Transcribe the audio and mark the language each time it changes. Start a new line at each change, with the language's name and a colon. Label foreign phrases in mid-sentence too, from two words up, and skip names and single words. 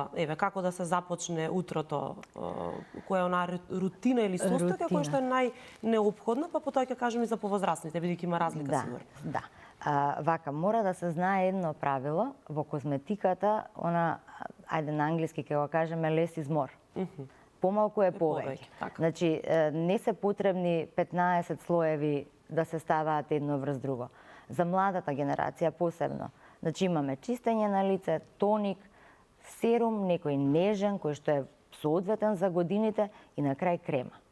Macedonian: Еве, како да се започне утрото, која е онаа рутина или состојка која што е најнеопходна, па потоа ќе кажеме и за повозрастните, бидејќи има разлика сигурно. Да. Вака, мора да се знае едно правило во козметиката, она, ајде на англиски ќе го кажеме
English: less is more.
Macedonian: Помалку е повеќе. Значи, не се потребни 15 слоеви да се ставаат едно врз друго. За младата генерација посебно. Значи, имаме чистење на лице, тоник, серум, некој нежен, кој што е соодветен за годините и на крај крема.